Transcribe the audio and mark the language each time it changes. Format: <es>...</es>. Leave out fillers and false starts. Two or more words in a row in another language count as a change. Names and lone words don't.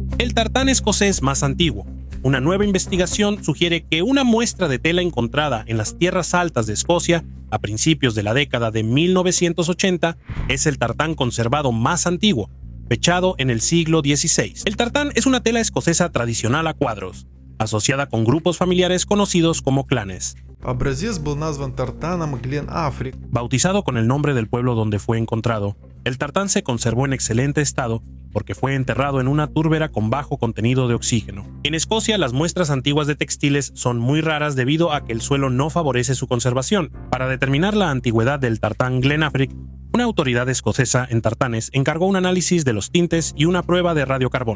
<es>El tartán escocés más antiguo. una nueva investigación sugiere que una muestra de tela encontrada en las tierras altas de Escocia a principios de la década de 1980 es el tartán conservado más antiguo, fechado en el siglo XVI. El tartán es una tela escocesa tradicional a cuadros, asociada con grupos familiares conocidos como clanes.</es> <ru>Образец был назван тартаном Глен Африк.</ru> <es>Bautizado con el nombre del pueblo donde fue encontrado, el tartán se conservó en excelente estado porque fue enterrado en una túrbera con bajo contenido de oxígeno. En Escocia, las muestras antiguas de textiles son muy raras debido a que el suelo no favorece su conservación. Para determinar la antigüedad del tartán Glen Afric, una autoridad escocesa en tartanes encargó un análisis de los tintes y una prueba de radiocarbono.</es>